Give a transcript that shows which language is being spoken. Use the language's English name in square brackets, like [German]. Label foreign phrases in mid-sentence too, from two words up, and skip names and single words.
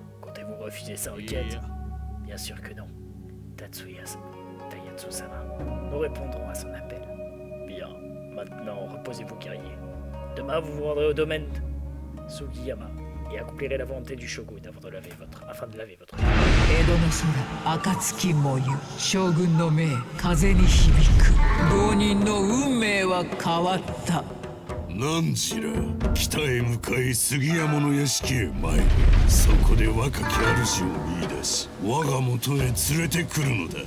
[French] Comptez-vous refuser sa requête? Bien sûr que non. Taiyatsu-sama, nous répondrons à son appel. Bien, maintenant, reposez-vous, guerrier. Demain, vous vous rendrez au domaine Sugiyama et accomplirez la volonté du shogun afin de laver votre [Japanese] 江戸の空暁もゆ将軍の命風に響く浪人の運命は変わった。何時ら北へ向かい杉山の屋敷へ参る。そこで若き主を見出し我が元へ連れてくるのだ。